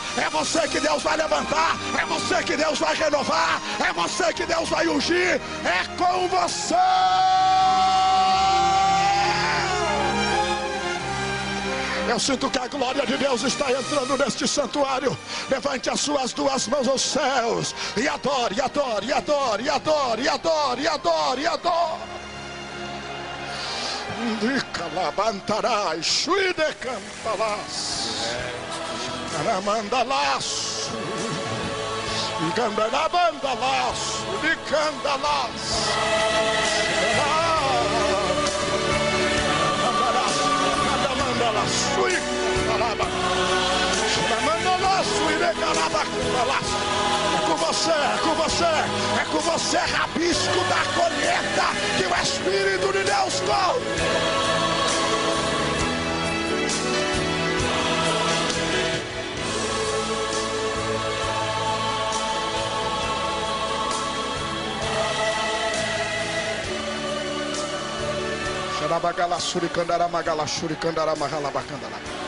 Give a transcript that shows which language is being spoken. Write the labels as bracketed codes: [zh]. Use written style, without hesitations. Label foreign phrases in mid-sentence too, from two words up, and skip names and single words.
[pt] É você que Deus vai levantar. É você que Deus vai renovar. É você que Deus vai ungir. É com você. Eu sinto que a glória de Deus está entrando neste santuário. Levante as suas duas mãos aos céus e adore, e adore, e adore, e adore, e adore, e adore, e adore. Nicalabantarai, chuide cantalas, caramandalaço, gandalabandalaço, licandalas. É com você, é com você, é com você, rabisco da colheita que o Espírito de Deus conta. Xarabagala suricandara magala suricandara magala bacandara.